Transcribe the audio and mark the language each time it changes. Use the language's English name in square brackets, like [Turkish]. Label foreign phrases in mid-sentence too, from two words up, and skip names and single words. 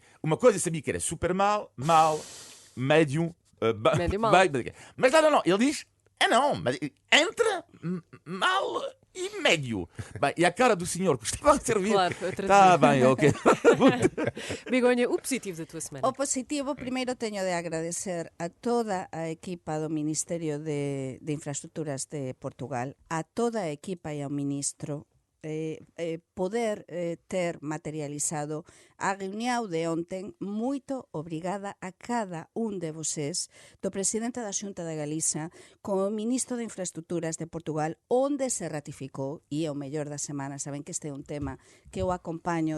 [Portuguese] Uma coisa eu sabia que era super mal, médio, Médio mal. bem. Mas não. Ele diz, não, mas entre mal e médio. Bem, e a cara do senhor que estava a servir. Claro, a traduzir. Está bem, ok. Begonha, o positivo da tua semana. [Galician] O positivo, primeiro teño de agradecer a toda a equipa do Ministerio de Infraestructuras de Portugal, a toda a equipa e ao ministro, poder ter materializado a reunión de onten. Moito obrigada a cada un de vocés, do presidente da Xunta de Galiza con o ministro de Infraestructuras de Portugal, onde se ratificou, e é o mellor da semana, saben que este é un tema que eu acompaño